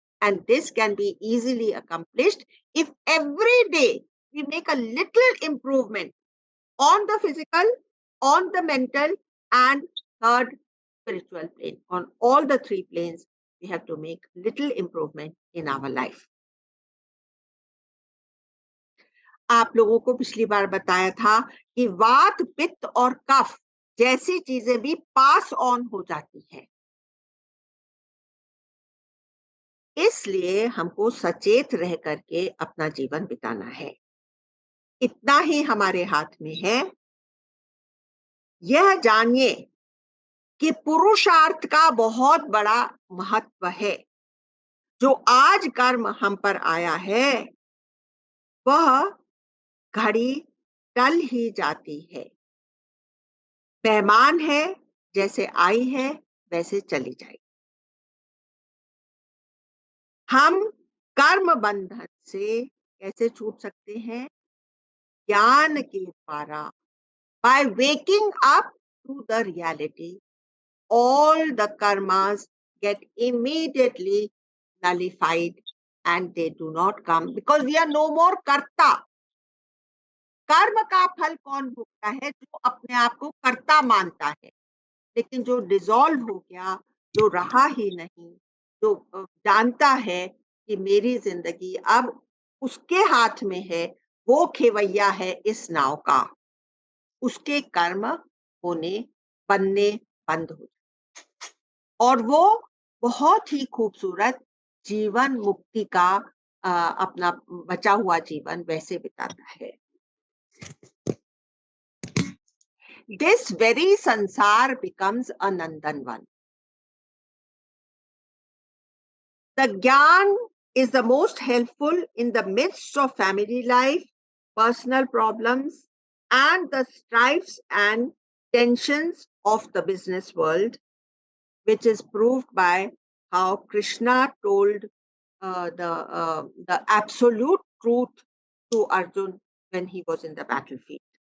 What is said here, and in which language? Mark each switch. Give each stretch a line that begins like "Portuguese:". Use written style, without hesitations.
English: And this can be easily accomplished if every day we make a little improvement on the physical, on the mental, and third, spiritual plane. On all the three planes, we have to make little improvement in our life.
Hindi: आप लोगों को पिछली बार बताया था कि वात, पित्त और कफ जैसी चीजें भी पास ऑन हो जाती हैं। इसलिए हमको सचेत रह करके अपना जीवन बिताना है। इतना ही हमारे हाथ में है। यह जानिए कि पुरुषार्थ का बहुत बड़ा महत्व है। जो आज कर्म हम पर आया है वह घड़ी टल ही जाती है। मेहमान है, जैसे आई है वैसे चली जाएगी। हम कर्म बंधन से कैसे छूट सकते हैं? ज्ञान के द्वारा।
English: By waking up to the reality, all the karmas get immediately nullified and they do not come because we are no more karta.
Hindi: कर्म का फल कौन भोगता है? जो अपने आप को कर्ता मानता है। लेकिन जो डिसॉल्व हो गया, जो रहा ही नहीं, जो जानता है कि मेरी जिंदगी अब उसके हाथ में है, वो खेवैया है इस नाव का, उसके कर्म होने बनने बंद हो और वो बहुत ही खूबसूरत जीवन मुक्ति का अपना बचा हुआ जीवन वैसे बिताता है।
English: This very sansar becomes a Nandanvan. The Gyan is the most helpful in the midst of family life, personal problems, and the strifes and tensions of the business world, which is proved by how Krishna told the absolute truth to Arjun when he was in the battlefield.